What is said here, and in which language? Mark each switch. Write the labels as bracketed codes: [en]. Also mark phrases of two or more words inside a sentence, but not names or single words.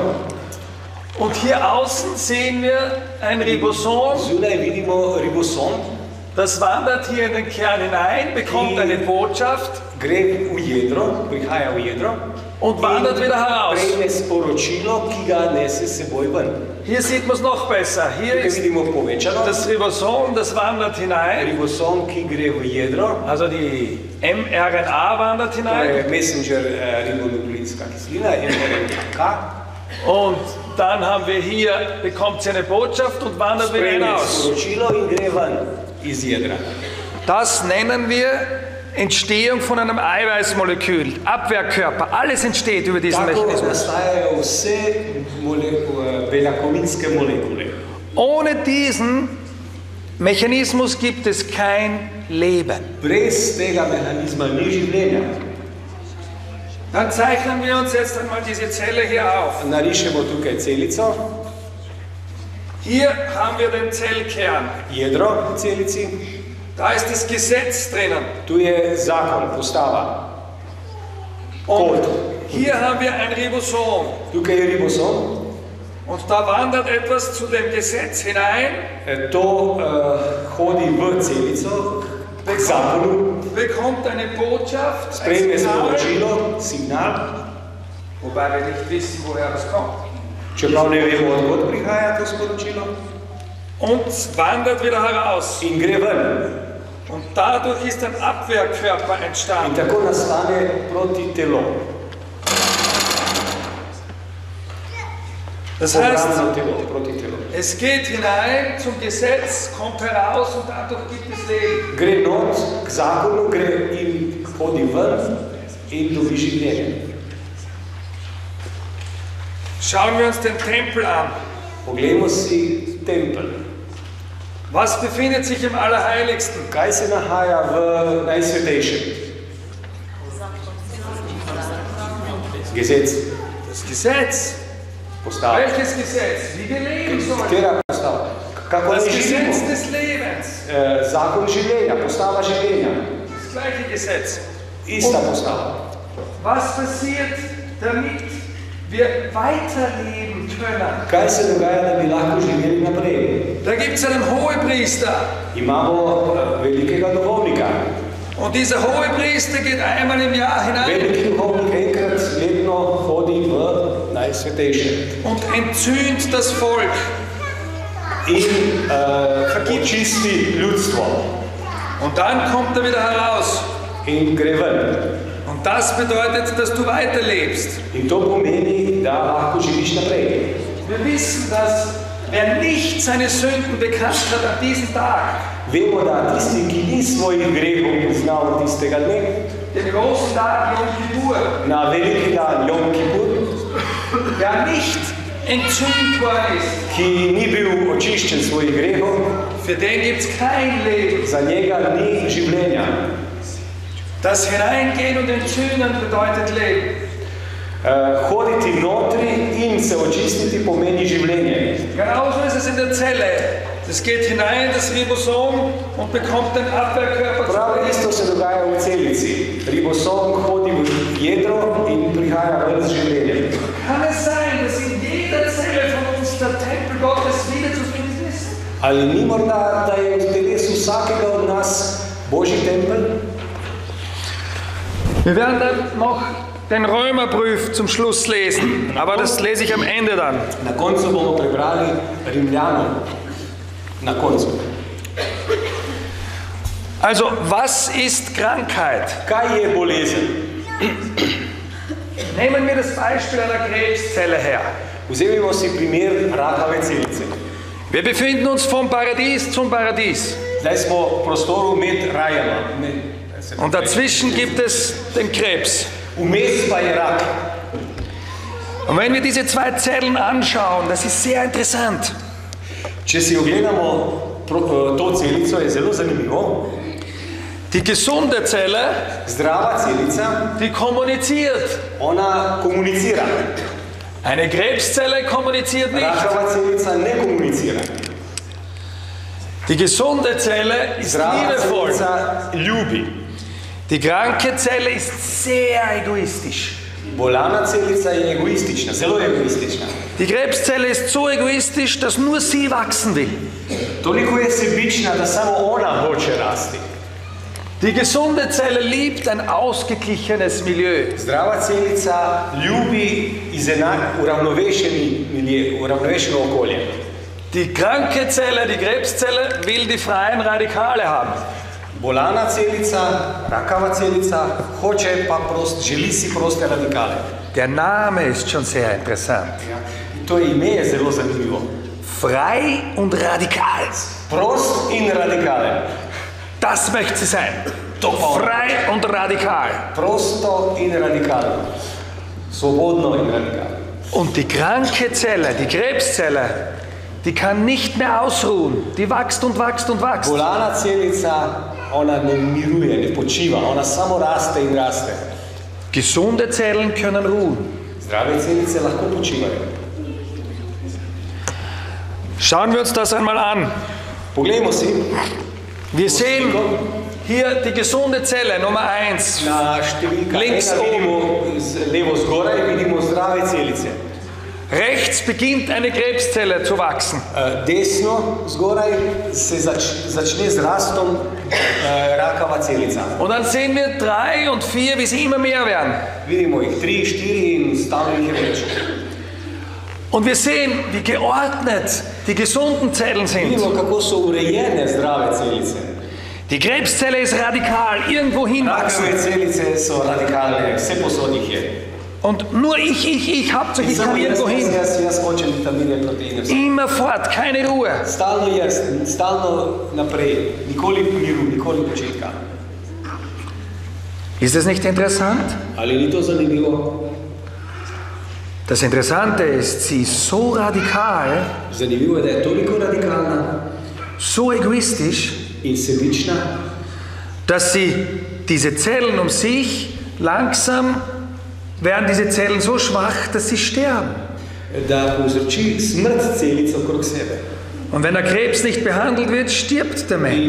[de] und hier außen sehen wir ein Ribosom. [sl] zunaj vidimo ribosom, [de] Das wandert hier in den Kern hinein, bekommt eine Botschaft [sl] gre v jedro, prihaja v jedro [de] und wandert wieder heraus. [sl] prejme sporočilo, ki ga nese s seboj ven. [de] Hier sieht man es noch besser. Hier [sl] Tukaj [de] ist [sl] vidimo povečano, [de] das Ribosom, das wandert hinein. [sl] ribosom, ki gre v jedro, [de] Also die mRNA wandert [sl] to [de] hinein. [sl] je messenger ribonukleidska kislina, mRNK, [de] Und dann haben wir hier, bekommt sie eine Botschaft und wandert wieder [sl] prejme [de] hinaus. [sl] sporočilo in gre ven iz jedra. [de] Das nennen wir Entstehung von einem Eiweißmolekül, Abwehrkörper. Alles entsteht über diesen [sl] Tako [de] Mechanismus. [sl] nastajajo vse beljakovinske molekule. [de] Ohne diesen Mechanismus gibt es kein Leben. [sl] Brez tega mehanizma ni življenja. [de] Dann zeichnen wir uns jetzt einmal diese Zelle hier auf. [sl] Narišemo tukaj celico, [de] Hier haben wir den Zellkern. [sl] jedro v celici, [de] Da ist das Gesetz drinnen. [sl] tu je zakon, postava, [de] Und [sl] kod. [de] hier haben wir ein Ribosom. [sl] Tukaj je ribosom, [de] Und da wandert etwas zu dem Gesetz hinein, [sl] to hodi v celico, k zakonu, [de] bekommt eine Botschaft, ein [sl] sprejme [de] Signal, [sl] sporočilo, signal, [de] wobei wir nicht wissen, woher das kommt. [sl] čeprav ne vemo, odkot prihaja to sporočilo, [de] Und wandert wieder heraus. [sl] in gre ven. [de] Und dadurch ist ein Abwehrkörper [sl] In [de] entstanden. [sl] tako nastane protitelo. [de] Das heißt, [sl] Obrambno telo, protitelo. [de] es geht hinein zum Gesetz, kommt heraus und dadurch gibt es Leben. [sl] Gre not k zakonu, gre in hodi ven in dobi življenje. [de] Schauen wir uns den Tempel an. [sl] Poglejmo si tempelj. [de] Was befindet sich im Allerheiligsten? [sl] Kaj se nahaja v najsvetejšem? [de] Gesetz, Das Gesetz. [sl] postava. [de] Welches Gesetz? Wie wir leben sollen. [sl] Katera postava? Kako [de] Das [sl] naj [de] Gesetz [sl] živimo? [de] des Lebens. [sl] Zakon življenja, postava življenja. [de] Das gleiche Gesetz. [sl] Ista postava. [de] Was passiert, damit wir weiterleben können? [sl] Kaj se dogaja, da bi lahko živeli naprej? [de] Da gibt es einen Hohepriester. [sl] Imamo velikega duhovnika. [de] Und dieser Hohepriester geht einmal im Jahr hinein [sl] Veliki duhovnik enkrat letno hodi v najsvetejše [de] und entzündet das Volk. [sl] in očisti ljudstvo [de] Und dann kommt er wieder heraus. [sl] in gre ven. [de] Und das bedeutet, dass du weiterlebst. [sl] In to pomeni, da lahko živiš naprej. [de] Wir wissen, dass wer nicht seine Sünden bekannt hat an diesem Tag, [sl] Vemo, da tisti, ki ni svojih grehov priznal tistega dne, [de] den großen Tag Yom Kippur, [sl] na veliki dan Jom Kipur, [de] wer nicht entzündet worden ist, [sl] ki ni bil očiščen svojih grehov, [de] für den gibt es kein Leben. [sl] za njega ni življenja. [de] Das Hineingehen und Entzünden bedeutet Leben. [sl] Hoditi notri in se očistiti pomeni življenje. [de] Genauso ist es in der Zelle. Das geht hinein, das Ribosom, und bekommt den Abwehrkörper [sl] Prav [de] zu. [sl] isto se dogaja v celici. Ribosom hodi v jedro in prihaja ven z življenjem. [de] Kann es sein, dass in jeder Zelle von uns der Tempel Gottes wieder zu finden ist? [sl] Ali ni morda, da je v telesu vsakega od nas Božji tempelj? [de] Wir werden dann noch den Römerbrief zum Schluss lesen, aber das lese ich am Ende dann. [sl] Na koncu bomo prebrali Rimljanom. Na koncu. [de] Also, was ist Krankheit? [sl] Kaj je bolezen? [de] Nehmen wir das Beispiel einer Krebszelle her. [sl] Vzemimo si primer rakave celice. [de] Wir befinden uns vom Paradies zum Paradies. [sl] Zdaj smo v prostoru med rajama. [de] Und dazwischen gibt es den Krebs. [sl] Vmes pa je rak. [de] Und wenn wir diese zwei Zellen anschauen, das ist sehr interessant. [sl] Če si ogledamo to celico, je zelo zanimivo. [de] Die gesunde Zelle, [sl] Zdrava celica, [de] die kommuniziert. [sl] ona komunicira. [de] Eine Krebszelle kommuniziert nicht. [sl] Rakava celica ne komunicira. [de] Die gesunde Zelle ist [sl] Zdrava [de] liebevoll. [sl] celica ljubi. [de] Die kranke Zelle ist sehr egoistisch. [sl] Bolana celica je egoistična, zelo egoistična. [de] Die Krebszelle ist so egoistisch, dass nur sie wachsen will. [sl] Toliko je sebična, da samo ona hoče rasti. [de] Die gesunde Zelle liebt ein ausgeglichenes Milieu. [sl] Zdrava celica ljubi uravnovešeno okolje. [de] Die kranke Zelle, die Krebszelle, will die freien Radikale haben. [sl] Bolana celica, rakava celica, želi si proste radikale. [de] Der Name ist schon sehr interessant. [sl] To ime je zelo zanimivo. [de] Frei und radikal. [sl] Prost in radikalen. [de] Das möchte sie sein. Frei und radikal. [sl] Prosto in radikalen. Svobodno in radikalen. [de] Und die kranke Zelle, die Krebszelle, die kann nicht mehr ausruhen. Die wächst und wächst und wächst. [sl] Bolana celica, ona ne miruje, ne počiva, ona samo raste in raste. [de] Gesunde Zellen können ruhen. [sl] Zdrave celice lahko počivajo. [de] Schauen wir uns das einmal an. [sl] Poglejmo si. [de] Wir sehen hier die gesunde Zelle, Nummer 1. [sl] Na številka [de] Links [sl] ena vidimo levo zgoraj, vidimo zdrave celice. [de] Rechts beginnt eine Krebszelle zu wachsen. [sl] Desno zgoraj se začne z rastom rakava celica. [de] Und dann sehen wir 3 und 4, wie sie immer mehr werden. [sl] Vidimo jih 3, 4 in stalno jih je več. [de] Und wir sehen, wie geordnet die gesunden Zellen sind. [sl] Vidimo, kako so urejene zdrave celice. [de] Die Krebszelle ist radikal, irgendwo hinwachsen. [sl] Rakave celice so radikalne, vse posod jih je. [de] Und nur ich Hauptsache ich kann irgendwo hin. [sl] Jaz hočem vitamine, proteine. [de] Immerfort, keine Ruhe. [sl] Stalno jaz, stalno naprej, nikoli miru, nikoli počitka. [de] Ist das nicht interessant? [sl] Ali ni to zanimivo? [de] Das Interessante ist, sie ist so radikal, [sl] Zanimivo je, da je toliko radikalna [de] so egoistisch, [sl] in sebična, [de] dass sie diese Zellen um sich langsam werden diese Zellen so schwach, dass sie sterben. [sl] da povzroči smrt celic okrog sebe. [de] Und wenn der Krebs nicht behandelt wird, stirbt der Mensch.